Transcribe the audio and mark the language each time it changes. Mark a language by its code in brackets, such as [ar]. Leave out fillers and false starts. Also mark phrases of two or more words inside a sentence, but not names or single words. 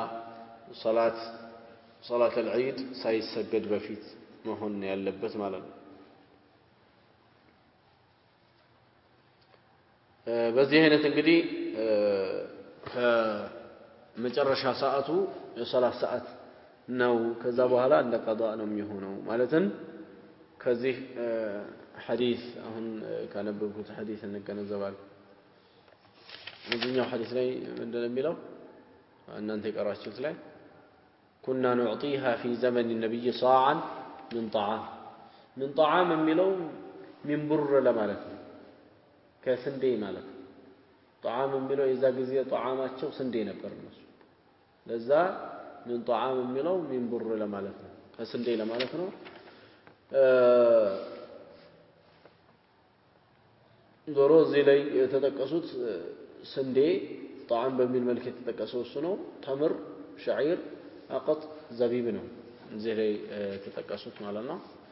[am] ሶላተል ዒድ ሳይሰገድ በፊት መሆን ያለበት ማለት ነው። በዚህ አይነት እንግዲህ ከመጨረሻ ሰዓቱ የሶላት ሰዓት ነው። ከዛ በኋላ እንደ ቀዷ ነው የሚሆነው ማለትም ከዚህ ሐዲስ አሁን ካነበብኩት ሐዲስ እንገነዘባለን። እዚህኛው ሐዲስ ላይ ምንድነው የሚለው እናንተ የቀራችሁት ላይ [ar] كنا نعطيها في زمن النبي صاعا من طعام [am] የሚለው من ብር ለማለት ነው ከስንዴ ማለት ነው። طعام የሚለው የዛ ጊዜ طعامቸው ስንዴ ነበር እነሱ ለዛ [ar] من طعام [am] የሚለው من ብር ለማለት ነው ከስንዴ ለማለት ነው። ዞሮ እዚህ ላይ የተጠቀሱት ስንዴ ጣዕም በሚል መልክ የተጠቀሰው እሱ ነው። ተምር፣ ሸዒር፣ አቀጥ፣ ዘቢብ ነው እዚህ ላይ የተጠቀሱት ማለት ነው።